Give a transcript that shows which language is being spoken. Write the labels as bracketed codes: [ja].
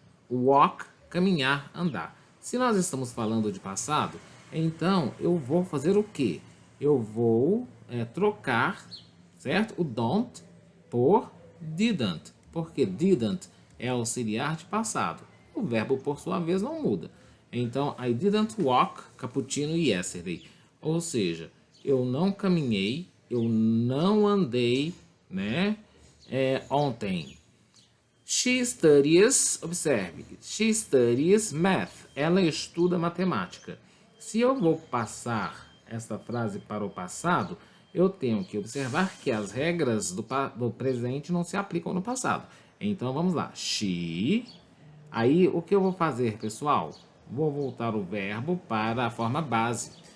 [pt] Walk, caminhar, andar. Se nós estamos falando de passado, então eu vou fazer o quê? Eu vou trocar, certo? O don't por didn't, porque didn't é auxiliar de passado. O verbo, por sua vez, não muda. [en] Então, I didn't walk cappuccino yesterday. [pt] Ou seja, eu não caminhei, eu não andei, né, ontem. [en] She studies, observe, she studies math. [pt] Ela estuda matemática. Se eu vou passar esta frase para o passado, eu tenho que observar que as regras do presente não se aplicam no passado. Então, vamos lá. She. Aí, o que eu vou fazer, pessoal? Vou voltar o verbo para a forma base.